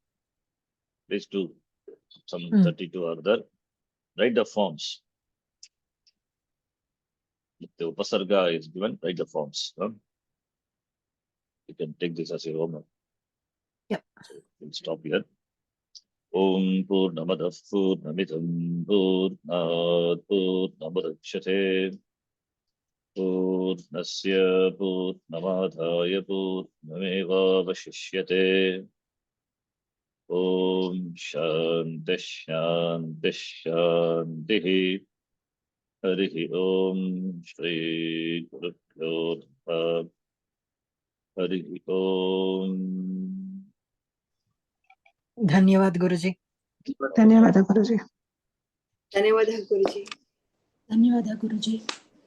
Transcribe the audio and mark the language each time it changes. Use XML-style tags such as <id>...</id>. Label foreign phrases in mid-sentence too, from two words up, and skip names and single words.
<en>Please do some 32 or other. Write the forms. If the upasarga is given, write the forms. You can take this as your homework. Yep. So we'll stop here.</en> <sa>ॐ पूर्णमदः पूर्णमिदं पूर्णात् पूर्णमुदच्यते पूर्णस्य पूर्णमादाय पूर्णमेव अवशिष्यते. ॐ शान्ति शान्ति शान्ति. हरिः ॐ श्री गुरुभ्यो नमः. हरिः ॐ.</sa> <hi>धन्यवाद, गुरुजी.</hi> <kn>ಧನ್ಯವಾದ ಗುರುಜಿ. ಧನ್ಯವಾದ ಗುರುಜಿ.</kn> <hi>धन्यवाद, गुरुजी.</hi>